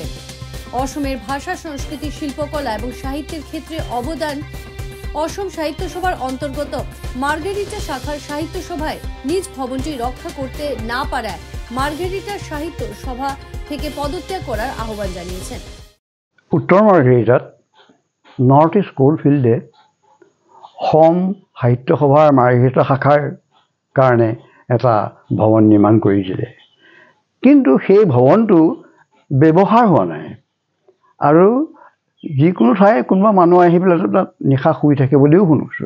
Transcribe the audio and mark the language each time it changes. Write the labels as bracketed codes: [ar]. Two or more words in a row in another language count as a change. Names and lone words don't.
[bn] অসমের ভাষা, সংস্কৃতি, শিল্পকলা এবং সাহিত্যের ক্ষেত্রে অবদান অসম সাহিত্য সভার অন্তর্গত মার্গারিটা শাখার সাহিত্য সভায় নিজ ভবনটি রক্ষা করতে না পারায় মার্গারিটা সাহিত্য সভা থেকে পদত্যাগ করার আহ্বান জানিয়েছেন। [as] উত্তৰ মাৰ্গাৰিটাত নৰ্থ ইষ্ট কোলফিল্ডে অসম সাহিত্য সভাৰ মাৰ্গাৰিটা শাখাৰ কাৰণে এটা ভৱন নিৰ্মাণ কৰিছিলে, কিন্তু সেই ভৱনটো ব্যৱহাৰ হোৱা নাই আৰু যিকোনো ঠাই কোনোবা মানুহ আহি পেলাই তাত নিশা শুই থাকে বুলিও শুনিছোঁ।